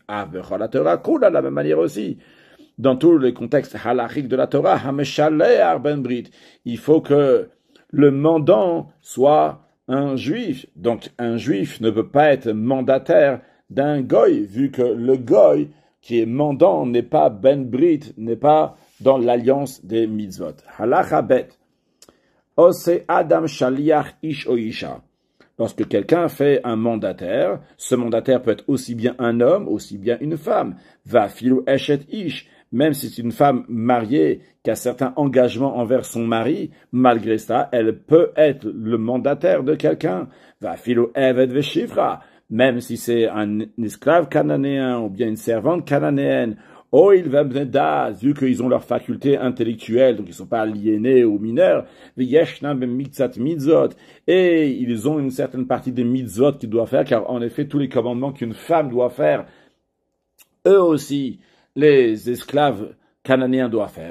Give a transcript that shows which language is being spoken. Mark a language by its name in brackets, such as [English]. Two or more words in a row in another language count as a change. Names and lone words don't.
[French] De la même manière aussi. Dans tous les contextes halachiques de la Torah, il faut que le mandant soit un juif. Donc un juif ne peut pas être mandataire d'un goy, vu que le goy qui est mandant n'est pas [Hebrew] בן ברית, [French] n'est pas dans l'alliance des mitzvot. [Hebrew] הלכה ב. עושה אדם שליח איש או אשה. [French] Lorsque quelqu'un fait un mandataire, ce mandataire peut être aussi bien un homme, aussi bien une femme. [Hebrew] ואפילו אשת איש. [French] Même si c'est une femme mariée qui a certains engagements envers son mari, malgré ça, elle peut être le mandataire de quelqu'un. [Hebrew] ואפילו עבד ושפחה. [French] Même si c'est un esclave cananéen ou bien une servante cananéenne, oh, ils vont vu qu'ils ont leur faculté intellectuelle, donc ils ne sont pas aliénés ou mineurs, et ils ont une certaine partie des mitzvot qu'ils doivent faire, car en effet, tous les commandements qu'une femme doit faire, eux aussi, les esclaves cananéens doivent faire.